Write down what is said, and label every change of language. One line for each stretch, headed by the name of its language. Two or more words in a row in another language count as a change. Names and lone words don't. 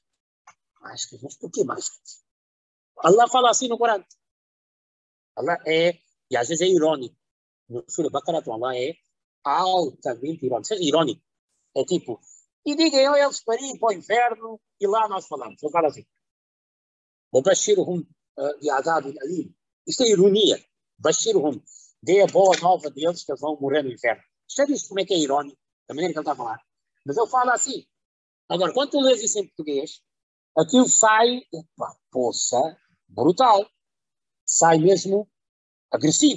Portuguese: Máscaras, mas por que máscaras? Allah fala assim no Corão. Allah e às vezes é irônico. No Surah Baqarah, Allah é altamente irônico. Seja irônico. É tipo, e digam eles para ir para o inferno, e lá nós falamos. Ele fala assim.
Arabic: وبشرهم بعذاب أليم.
Portuguese: Isto é ironia. Bashiruhum. Dê a boa nova deles que eles vão morrer no inferno. Já viste como é que é irónico? Da maneira que ele está a falar. Mas ele fala assim. Agora, quando tu lês isso em português, aquilo sai, poça, brutal. Sai mesmo agressivo.